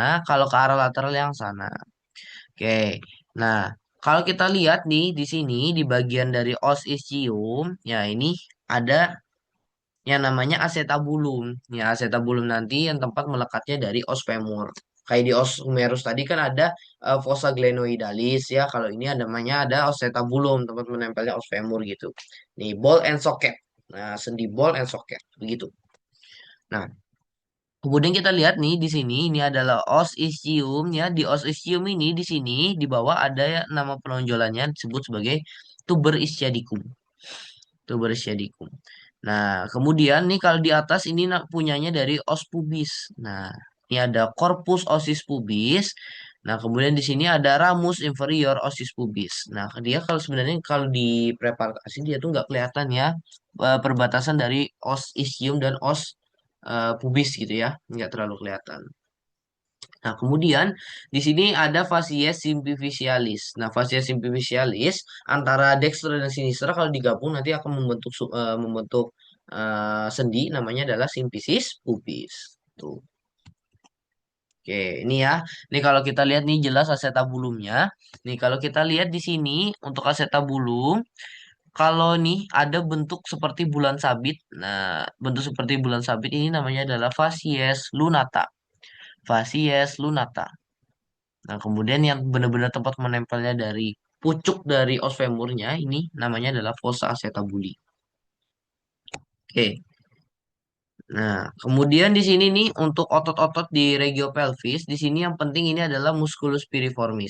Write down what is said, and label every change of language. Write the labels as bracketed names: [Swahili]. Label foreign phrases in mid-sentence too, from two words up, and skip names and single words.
[Indonesian] Kalau ke arah lateral yang sana. Oke, nah kalau kita lihat nih di sini di bagian dari os ischium, ya ini ada yang namanya acetabulum. Ya acetabulum nanti yang tempat melekatnya dari os femur. Kayak di os humerus tadi kan ada fossa glenoidalis ya. Kalau ini ada namanya ada acetabulum tempat menempelnya os femur gitu. [English] Nih ball and socket. [Indonesian] Nah sendi [English] ball and socket [Indonesian] begitu. Nah kemudian kita lihat nih di sini ini adalah os ischium ya. Di os ischium ini di sini di bawah ada ya, nama penonjolannya disebut sebagai tuber ischiadicum. Tuber ischiadicum. Nah, kemudian nih kalau di atas ini punyanya dari os pubis. Nah, ini ada corpus osis pubis. Nah, kemudian di sini ada ramus inferior osis pubis. Nah, dia kalau sebenarnya kalau di preparasi dia tuh nggak kelihatan ya perbatasan dari os ischium dan os pubis gitu ya, nggak terlalu kelihatan. Nah, kemudian di sini ada facies simplicialis. Nah, facies simplicialis antara dexter dan sinister kalau digabung nanti akan membentuk sendi namanya adalah simfisis pubis. Tuh. Oke, ini ya. Nih kalau kita lihat nih jelas asetabulumnya. Nih kalau kita lihat di sini untuk asetabulum, kalau nih ada bentuk seperti bulan sabit. Nah, bentuk seperti bulan sabit ini namanya adalah facies lunata. Facies lunata. Nah, kemudian yang benar-benar tempat menempelnya dari pucuk dari os femurnya ini namanya adalah fossa acetabuli. Oke. Nah, kemudian di sini nih untuk otot-otot di regio pelvis, di sini yang penting ini adalah musculus piriformis.